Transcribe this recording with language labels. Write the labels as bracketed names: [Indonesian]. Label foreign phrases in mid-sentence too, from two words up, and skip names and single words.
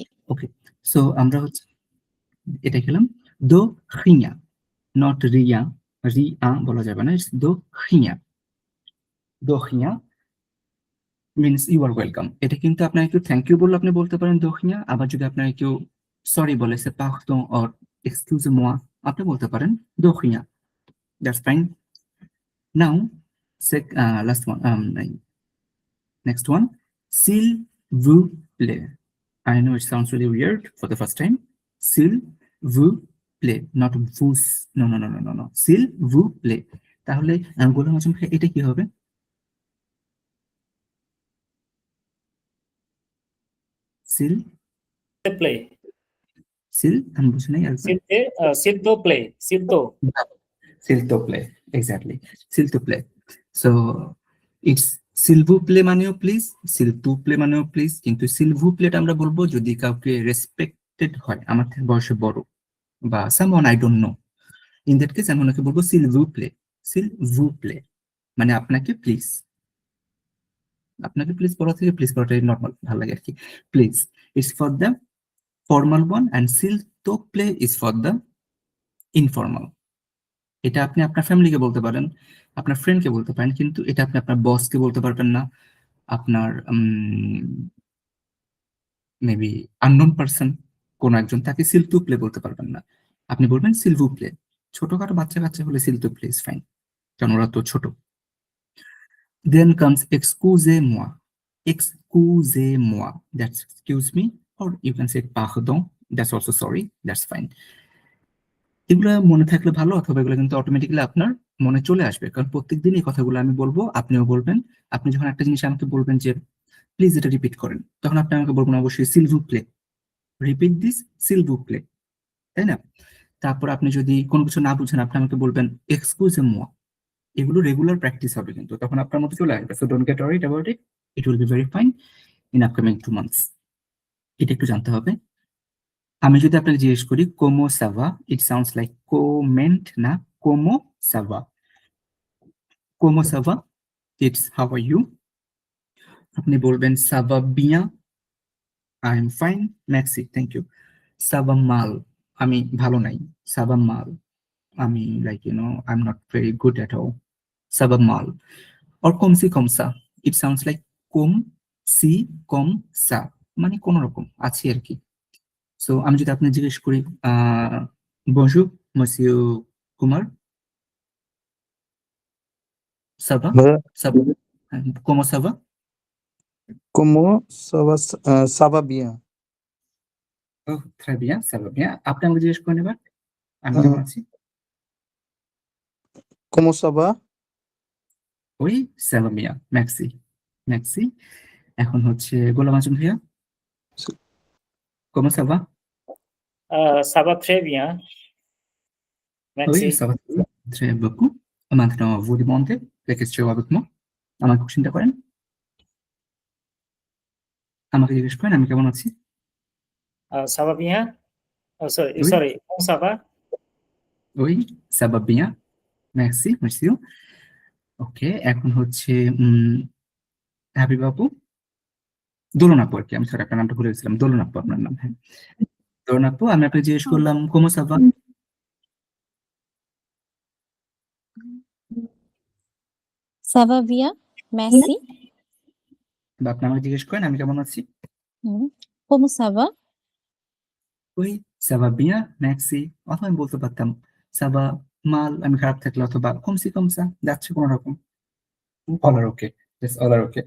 [Bangla] ওকে, সো আমরা হচ্ছে এটা খেলাম [French] de rien, [Bangla] নট রিয়া, রিয়া বলা যাবে না, ইটস [French] de rien. de rien [English] means you are welcome. [Bangla] এটা কিন্তু আপনার একটু [English] thank you [Bangla] বললে আপনি বলতে পারেন [French] de rien. [Bangla] আবার যদি আপনার কেউ সরি বলে, সে পার্দন অর [French] excusez-moi, [Bangla] আপনি বলতে পারেন [French] de rien. [English] That's fine. Now last one, next one, [French] s'il vous plaît. [English] I know it sounds really weird for the first time. [French] S'il vous plaît, not vous. [English] No, no, no, no, no, no. [French] S'il vous plaît. [Bangla] তাহলে গোলাম আজম ভাই, এটা কি হবে? [French] সিল, [English] They play. [Bangla] সিল আমি বুঝি নাই একবার। [French] Silto play. Silto. s'il te plaît, এক্স্যাক্টলি, s'il te plaît. [English] so it's [French] s'il vous plaît [Bangla] মানেও প্লিজ, [French] s'il te plaît [Bangla] মানেও প্লিজ, কিন্তু [French] s'il vous plaît [Bangla] আমরা বলবো যদি কাউকে রেসপেক্টেড হয়, আমার থেকে বয়সে বড়, বা [English] someone I don't know. in that case [Bangla] আমি ওনাকে বলবো [French] s'il vous plaît. s'il vous plaît [Bangla] মানে আপনাকে প্লিজ। আপনাকে প্লিজ বলা থেকে প্লিজ বলাটাই নর্মাল ভালো লাগে আর কি। [English] please it's for the formal one, and [French] s'il te plaît [English] is for the informal. [Bangla] এটা আপনি আপনার ফ্যামিলিকে বলতে পারেন, আপনার ফ্রেন্ডকে বলতে পারেন, কিন্তু এটা আপনি আপনার বসকে বলতে পারবেন না, আপনার [English] maybe unknown person [Bangla] কোন একজন, তাকে [French] s'il te plaît [Bangla] বলতে পারবেন না। আপনি বলবেন [French] s'il vous plaît. [Bangla] ছোটখাটো বাচ্চা কাচ্চা হলে [French] s'il te plaît [English] is fine, [Bangla] কারণ ওরা তো ছোট। [English] then comes [French] excusez-moi. excusez-moi, [English] that's excuse me, or you can say pardon, that's also sorry, that's fine. [Bangla] এগুলো মনে থাকলে ভালো, অথবা এগুলো কিন্তু অটোমেটিক্যালি আপনার মনে চলে আসবে, কারণ প্রত্যেকদিন এই কথাগুলো আমি বলবো, আপনিও বলবেন। আপনি যখন একটা জিনিস আমাকে বলবেন যে প্লিজ এটা রিপিট করেন, তখন আপনি আমাকে বলবেন অবশ্যই [French] s'il vous plaît, [English] repeat this [French] s'il vous plaît, [Bangla] তাই না? তারপর আপনি যদি কোনো কিছু না বুঝেন, আপনি আমাকে বলবেন [French] excusez-moi. [Bangla] এগুলো [English] regular practice [Bangla] হবে, কিন্তু তখন আপনার মধ্যে চলে আসবে। [English] so don't get worried about it, it will be very fine in upcoming 2 months। [Bangla] এটা একটু জানতে হবে। আমি যদি আপনাকে জিজ্ঞেস করি [French] comment ça va, [English] it sounds like [Bangla] কোমেন্ট না, [French] comment ça va. comment ça va, [English] it's how are you. [Bangla] আপনি বলবেন [French] ça va bien, [English] I am fine, [Bangla] ম্যাক্সি, [English] thank you. [French] ça va mal, [Bangla] আমি ভালো নাই। [French] ça va mal, [Bangla] আমি [English] like I am not very good at all. [French] ça va mal. [Bangla] অর [French] comme ci comme ça, [English] it sounds like [French] comme ci comme ça, [Bangla] মানে কোন রকম আছি আর কি। সো আমি যদি আপনি জিজ্ঞেস করি [French] bonjour monsieur Kumar, ça va, ça va, comment ça va? Como ça va bien? ওহ très bien, ça va bien। [Bangla] আপনি আমাকে জিজ্ঞেস করেন এবার আমি কেমন আছি। [French] Como ça va? ওই ça va bien, merci, merci। [Bangla] এখন হচ্ছে গোলাম আজম ভাইয়া, [French] comment ça va? Ça va très bien. Oui, Merci. ça va très beaucoup। Maintenant vous demandez les questions avec moi, [Bangla] আমাকে কোশ্চেনটা করেন, আমাকে জিজ্ঞেস করেন আমি কেমন আছি। [French] Ça va bien? [English] Oh, sorry, [French] Oui, sorry. Comment ça va? oui, ça va bien, merci, merci। [Bangla] ওকে, এখন হচ্ছে হাবিব আপু, দোলন আপু আর কি, আমি সরি আপনার নামটা ভুলে গেছিলাম, দোলন আপু আপনার নাম। হ্যাঁ, দোলন আপু, আমি আপনাকে জিজ্ঞেস করলাম [French] comment ça va, Ça va bien, merci. [Bangla] বা আপনি আমাকে জিজ্ঞেস করেন আমি কেমন আছি। [French] Como ça va? [Bangla] ওই [French] ça va bien merci, [Bangla] অথবা আমি বলতে পারতাম [French] ça va mal, [Bangla] আমি খারাপ থাকলে, অথবা [French] comme ci comme ça, [Bangla] যাচ্ছে কোনো রকম। [English] all are okay, all are okay.